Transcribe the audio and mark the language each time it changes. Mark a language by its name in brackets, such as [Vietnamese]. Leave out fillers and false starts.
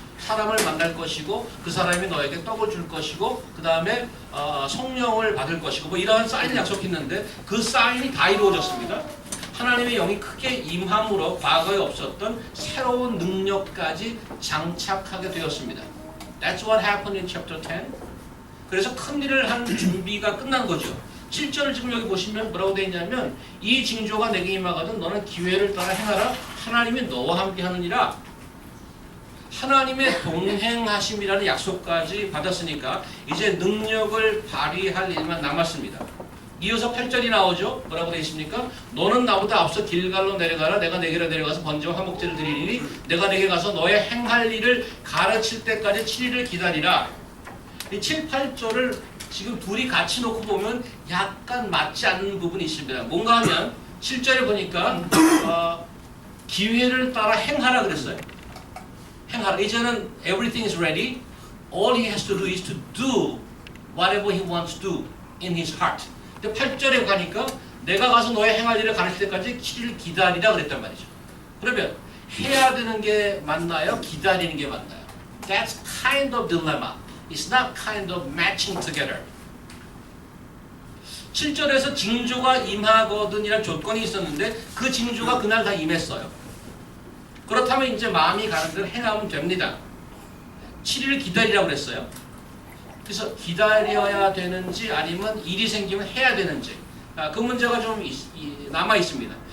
[Korean] 사람을 만날 것이고 그 사람이 너에게 떡을 줄 것이고 그 다음에 성령을 받을 것이고 뭐 이러한 사인을 약속했는데 그 사인이 다 이루어졌습니다. 하나님의 영이 크게 임함으로 과거에 없었던 새로운 능력까지 장착하게 되었습니다. [English] That's what happened in chapter 10. [Korean] 그래서 큰 일을 한 준비가 끝난 거죠. 7절을 지금 여기 보시면 뭐라고 되어 있냐면 이 징조가 내게 임하거든 너는 기회를 따라 행하라. 하나님이 너와 함께 하느니라. 하나님의 동행하심이라는 약속까지 받았으니까 이제 능력을 발휘할 일만 남았습니다. 이어서 8절이 나오죠. 뭐라고 되어 있습니까? 너는 나보다 앞서 길갈로 내려가라. 내가 내게로 내려가서 번제와 화목제를 드리리니 내가 내게 가서 너의 행할 일을 가르칠 때까지 7일을 기다리라. 이 7, 8절을 지금 둘이 같이 놓고 보면 약간 맞지 않는 부분이 있습니다. 뭔가 하면 7절에 보니까 기회를 따라 행하라 그랬어요. 행하라. 이제는 [English] everything is ready. All he has to do is to do whatever he wants to do in his heart. [Korean] 근데 8절에 가니까 내가 가서 너의 행할 일을 가르칠 때까지 7일 기다리라 그랬단 말이죠. 그러면 해야 되는 게 맞나요? 기다리는 게 맞나요? [English] That's kind of dilemma. It's not kind of matching together. [Korean] 7절에서 징조가 임하거든이라는 조건이 있었는데 그 징조가 그날 다 임했어요. 그렇다면 이제 마음이 가는 대로 행하면 됩니다. 7일을 기다리라고 그랬어요. 그래서 기다려야 되는지 아니면 일이 생기면 해야 되는지 그 문제가 좀 남아 있습니다.